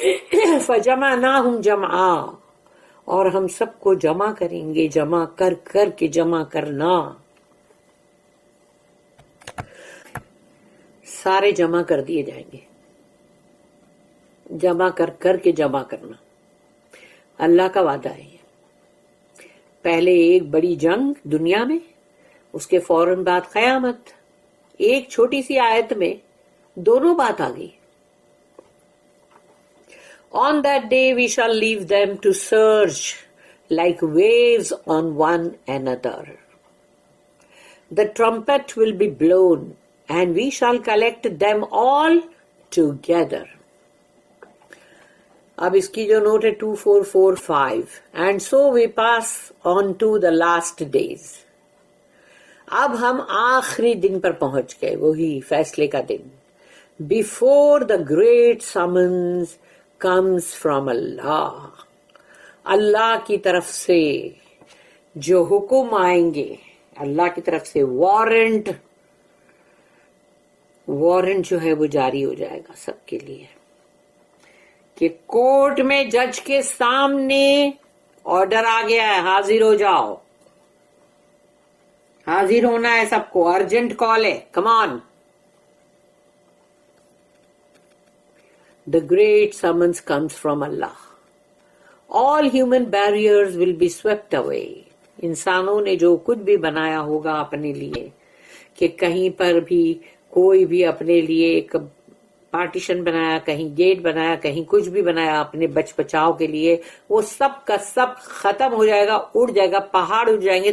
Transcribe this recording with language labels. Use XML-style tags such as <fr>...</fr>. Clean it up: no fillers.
<ar>فَجَمَعْنَاهُمْ جَمْعًا،</ar> <ur>اور ہم سب کو جمع کریں گے، جمع کر کر کے جمع کرنا، سارے جمع کر دیے جائیں گے، جمع کر کر کے جمع کرنا. اللہ کا وعدہ ہے. پہلے ایک بڑی جنگ دنیا میں، اس کے فوراً بعد قیامت. ایک چھوٹی سی آیت میں دونوں بات آ گئی.</ur> <en>On that day we shall leave them to surge like waves on one another. The trumpet will be blown and we shall collect them all together.</en> <ur>اب اس کی جو نوٹ ہے</ur> <en>2445 and so we pass on to the last days.</en> <ur>اب ہم آخری دن پر پہنچ گئے، وہی فیصلے کا دن.</ur> <en>Before the great summons comes from Allah.</en> <ur>اللہ کی طرف سے جو حکم آئیں گے، اللہ کی طرف سے وارنٹ جو ہے وہ جاری ہو جائے گا سب کے لیے کہ کورٹ میں جج کے سامنے آرڈر آ گیا ہے، حاضر ہو جاؤ. حاضر ہونا ہے سب کو، ارجنٹ کال ہے، کم آن.</ur> <en>The great summons comes from Allah. All human barriers will be swept away.</en> <ur>انسانوں نے جو کچھ بھی بنایا ہوگا اپنے لیے، کہ کہیں پر بھی کوئی بھی اپنے لیے ایک پارٹیشن بنایا، کہیں گیٹ بنایا، کہیں کچھ بھی بنایا اپنے بچ بچاؤ کے لیے، وہ سب کا سب ختم ہو جائے گا، اڑ جائے گا، پہاڑ اڑ جائیں گے.</ur>